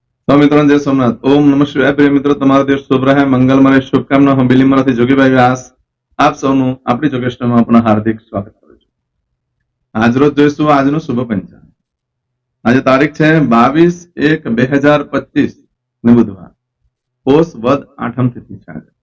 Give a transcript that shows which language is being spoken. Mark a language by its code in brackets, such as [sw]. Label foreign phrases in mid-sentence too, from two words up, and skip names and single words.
[hi] तो मित्रों जय सोमनाथ। ओम नमः शिवाय। प्रिय मित्रों, [gu] તમારો દિવસ શુભ રહે, મંગલમય, શુભકામના. હું બિલીમરાથી જોગીભાઈ વ્યાસ આપ સૌનું આપણી જોગેષ્ઠમાં આપનું હાર્દિક સ્વાગત કરું છું. આજરોજ જોઈશું આજનું શુભ પંચાંગ. આજે તારીખ છે 22/1/2025 ને બુધવાર, પોષ વદ આઠમ તિથિ છે.